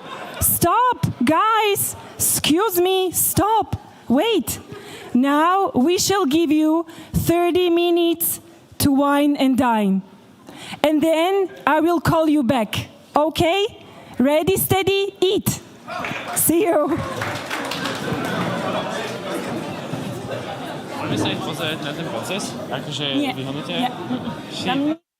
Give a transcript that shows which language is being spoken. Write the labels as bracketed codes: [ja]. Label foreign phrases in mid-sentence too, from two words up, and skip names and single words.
[en] Stop, guys. Excuse me, stop. Wait. Now we shall give you 30 minutes to wine and dine. And then I will call you back. Okay? Ready, steady, eat. See you. [sk] Môžeme sa ich pozrieť na ten proces? Akože vyhodnotia? Nie.